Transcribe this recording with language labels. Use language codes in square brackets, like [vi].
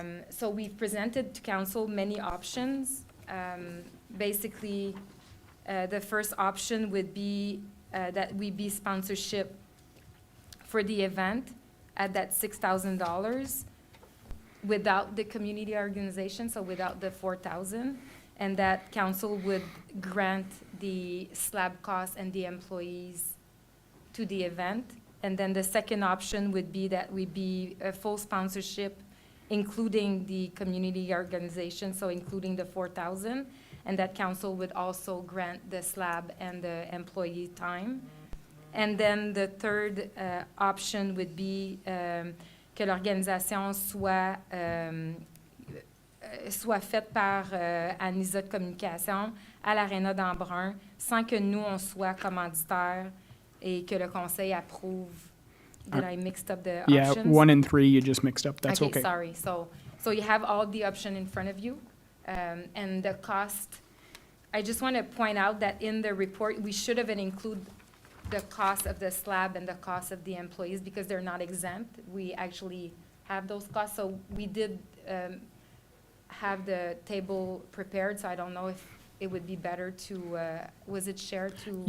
[en] So we've presented to council many options. Basically, the first option would be that we be sponsorship for the event at that $6,000 without the community organization, so without the $4,000, and that council would grant the slab costs and the employees to the event. And then the second option would be that we be a full sponsorship, including the community organization, so including the $4,000, and that council would also grant the slab and the employee time. And then the third option would be [fr] que l'organisation soit faite par Anisa de Communication à l'Arena d'Embrun sans que nous, on soit commanditaire et que le conseil approuve [en] did I mixed up the Yeah, options? 1 and 3, you just mixed up. That's okay. Sorry. So you have all the option in front of you, and the cost. I just want to point out that in the report, we should have included the cost of the slab and the cost of the employees because they're not exempt. We actually have those costs. So we did have the table prepared, so I don't know if it would be better to, was it shared to?